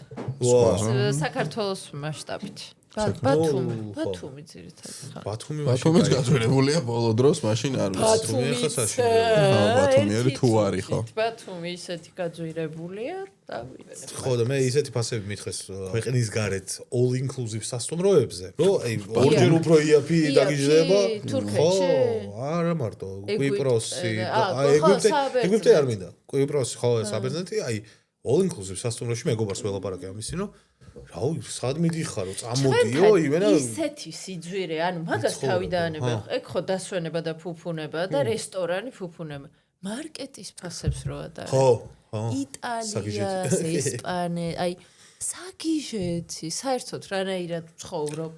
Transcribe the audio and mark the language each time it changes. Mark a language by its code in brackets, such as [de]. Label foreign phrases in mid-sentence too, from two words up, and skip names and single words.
[ka] საქართველოს მასშტაბით. ბათუმი ძირითადად. ბათუმიც გაძვირებულია ბოლო დროს, მაშინ არ ბათუმიც ბათუმიერი თუ არის ხო? ბათუმი ისეთი გაძვირებულია და ხო და მე ისეთი ფასები მითხეს ქვეყნის გარეთ [en] all inclusive [ka] სასტუმროებზე, რომ აი ორჯერ უფრო იაფი დაგიჟდება. ხო, არა მარტო, კვიპროსი, ეგვიპტე არ მინდა. კვიპროსი ხო, საბერძნეთი, აი [en] all inclusive [ka] სასტუმროში მეგობარს ველაპარაკე ამისი, რომ რაო, სად მიდიხარო, წამოდიო, იმენა ისეთი სიძვირე, ანუ მაგას თავი დაანება. ეგ ხო დასვენება და ფუფუნება და რესტორანი ფუფუნება. მარკეტის ფასებს რო ადარ. ხო, იტალიას, ესპანეთს, აი საგიჟეთი, საერთოდ რანაირად ცხოვრობთ.